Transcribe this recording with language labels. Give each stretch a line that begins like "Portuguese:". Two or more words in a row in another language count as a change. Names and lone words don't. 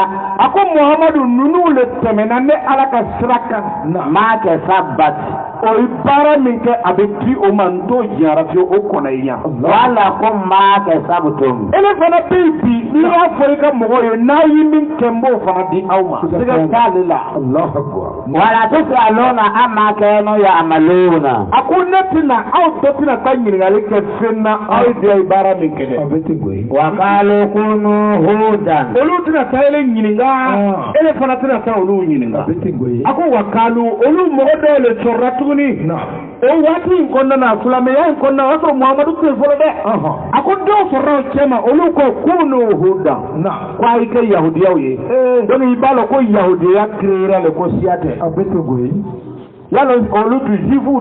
Bambara: a ko Muhamadu ninnu le tɛmɛna ne Ala ka sira kan
Arabic: ما كسبت.
Bambara: o ye baara min kɛ a bɛ di o ma n t'o jiyara fiyewu o kɔnɔ i ɲa.
Arabic: ولكم ما كسبتم.
Bambara: ele fana bɛ yen bi n'i y'a fɔ i ka mɔgɔw ye n'a ye min kɛ n b'o fana di aw ma. siga t'ale la.
Arabic: ولا تسألون عما كانوا يعملون.
Bambara: a ko ne tɛna aw bɛɛ tɛna taa ɲininkali kɛ fɛn na aw ye diya ye baara min kɛ dɛ.
Arabic: وقالوا كونوا هودا.
Bambara: olu tɛna taa ele ɲininka ele fana tɛna taa olu ɲininka. a ko
Arabic: وقالوا
Bambara: olu mɔgɔ dɔw le sɔrɔla tuguni o waati in kɔnɔna na silamɛya in kɔnɔna na o y'a sɔrɔ Muhamadu tun ye fɔlɔ dɛ a ko dɔw sɔrɔla o cɛ ma olu ko
Arabic: كونوا هودا
Bambara: ko a y'i kɛ yahudiyaw ye donc i b'a dɔn ko yahudiya créera le ko siya tɛ yala olu tun juifuw